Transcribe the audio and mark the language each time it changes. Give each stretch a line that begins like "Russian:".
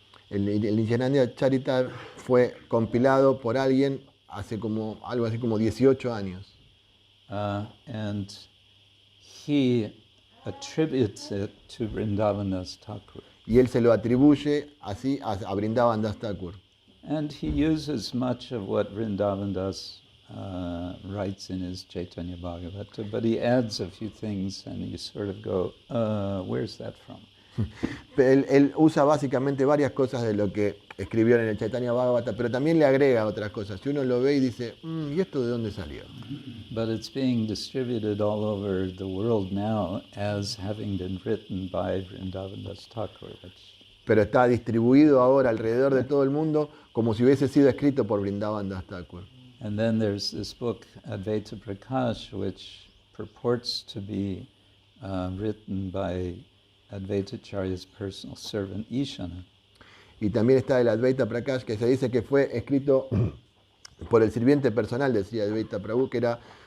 Spanish: El Nityananda Charita fue compilado por alguien hace como algo así como 18 años.
English: And he attributes it to Vrindavandas Thakur.
Spanish: Y él se lo atribuye así a Vrindavandas Thakur.
English: And he uses much of what Vrindavandas writes in his Chaitanya Bhagavata, but he adds a few things and you sort of go, where's that from?
Spanish: Él usa básicamente varias cosas de lo que escribió en el Chaitanya Bhagavata, pero también le agrega otras cosas. Si uno lo ve y dice, ¿y esto de dónde salió?
English: But it's being distributed all over the world now as having been written by Vrindavandas Thakur.
Spanish: Pero está distribuido ahora alrededor de todo el mundo como si hubiese sido escrito por Vrindavandas Thakur.
English: And then there's this book, Advaita Prakash, which purports to be written by Advaita Acharya's personal servant, Ishana.
Spanish: Y también está el Advaita Prakash, que se dice que fue escrito por el sirviente personal de Śrī Advaita Prabhu, que era